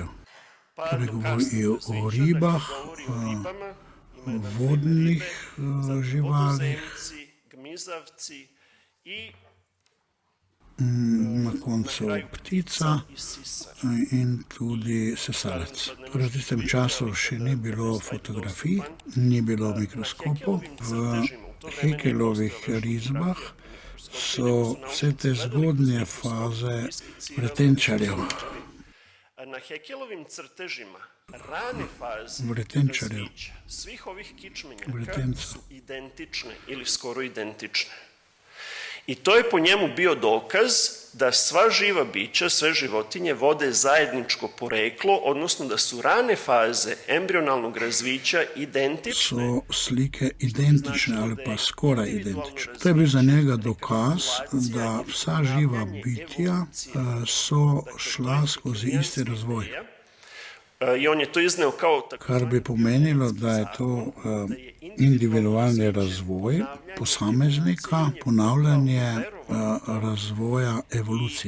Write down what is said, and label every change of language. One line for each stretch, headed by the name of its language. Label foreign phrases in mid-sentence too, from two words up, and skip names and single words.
Slovenian: Torej govorijo o ribah, vodnih živalih, na koncu ptica in tudi sesalec. Torej v tistem času še ni bilo fotografij, ni bilo mikroskopov. V Haeckelovih risbah so vse te zgodnje faze vretenčarjev.
Serbian: Na Haeckelovim crtežima rane faze
Slovenian: Vretenčarjev.
Serbian: razvića svih ovih kičmenjaka su identične ili skoro identične. I to je po njemu bio dokaz da sva živa bića, sve životinje vode zajedničko poreklo, odnosno da su rane faze embrionalnog razvića identične.
Slovenian: So slike identične ali pa skoraj identične. To je bil za njega dokaz, da vsa živa bitja so šla skozi isti razvoj.
Serbian: I on je to izneo kao
Slovenian: Kar bi pomenilo, da je to individualni razvoj posameznika, ponavljanje razvoja evolucije.